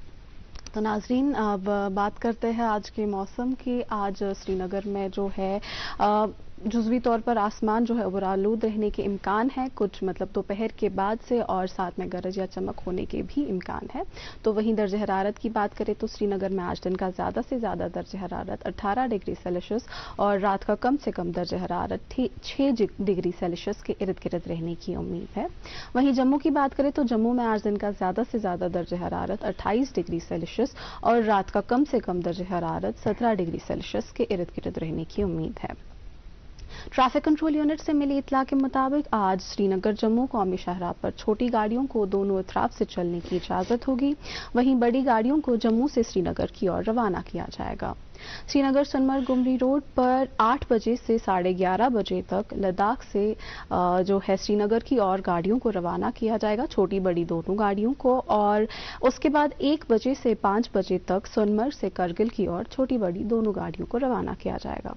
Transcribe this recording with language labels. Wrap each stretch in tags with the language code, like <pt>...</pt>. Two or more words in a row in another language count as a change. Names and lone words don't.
<ur>تو ناظرین، اب بات کرتے ہیں آج کے موسم کی۔ آج سری نگر میں جو ہے جزوی طور پر آسمان جو ہے ابرآلود رہنے کے امکان ہے، کچھ مطلب دوپہر کے بعد سے، اور ساتھ میں گرج یا چمک ہونے کے بھی امکان ہے۔ تو وہیں درجہ حرارت کی بات کریں تو سری نگر میں آج دن کا زیادہ سے زیادہ درجہ حرارت 18 ڈگری سیلسیس اور رات کا کم سے کم درجہ حرارت 6 ڈگری سیلسیس کے ارد گرد رہنے کی امید ہے۔ وہیں جموں کی بات کریں تو جموں میں آج دن کا زیادہ سے زیادہ درجہ حرارت 28 ڈگری سیلسیس اور رات کا کم سے کم درجہ حرارت 17 ڈگری سیلسیس کے ارد گرد رہنے کی امید ہے۔ ٹریفک کنٹرول یونٹ سے ملی اطلاع کے مطابق آج سری نگر جموں قومی شاہراہ پر چھوٹی گاڑیوں کو دونوں اطراف سے چلنے کی اجازت ہوگی، وہیں بڑی گاڑیوں کو جموں سے سری نگر کی اور روانہ کیا جائے گا۔ سری نگر سنمرگ گمری روڈ پر 8 بجے سے 11:30 بجے تک لداخ سے جو ہے سری نگر کی اور گاڑیوں کو روانہ کیا جائے گا، چھوٹی بڑی دونوں گاڑیوں کو، اور اس کے بعد 1 بجے سے 5 بجے تک سنمرگ سے کرگل کی اور چھوٹی بڑی دونوں گاڑیوں کو روانہ کیا جائے گا۔</ur>